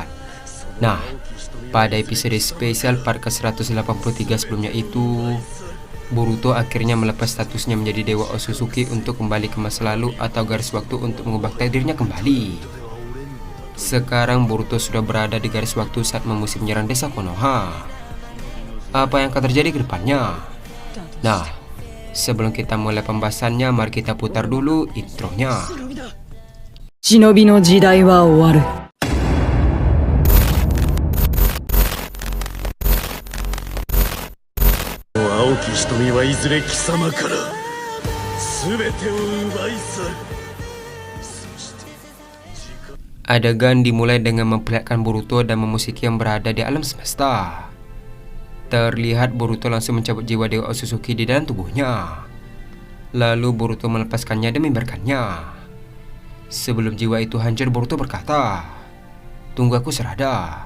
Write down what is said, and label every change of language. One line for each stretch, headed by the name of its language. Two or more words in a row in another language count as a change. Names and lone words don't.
Indonesian: Nah, pada episode spesial part ke-183 sebelumnya itu, Boruto akhirnya melepas statusnya menjadi Dewa Otsutsuki untuk kembali ke masa lalu atau garis waktu untuk mengubah takdirnya kembali. Sekarang Boruto sudah berada di garis waktu saat memusim menyerang desa Konoha. Apa yang akan terjadi ke depannya? Nah, sebelum kita mulai pembahasannya, mari kita putar dulu intronya.
Japanese: 忍びの時代は終わる。青き瞳はいずれ貴様から全てを奪い去る。
Indonesian: Adegan dimulai dengan memperlihatkan Boruto dan memusiki yang berada di alam semesta. Terlihat Boruto langsung mencabut jiwa Dewa Otsutsuki di dalam tubuhnya. Lalu Boruto melepaskannya dan membiarkannya. Sebelum jiwa itu hancur, Boruto berkata, "Tunggu, aku serada.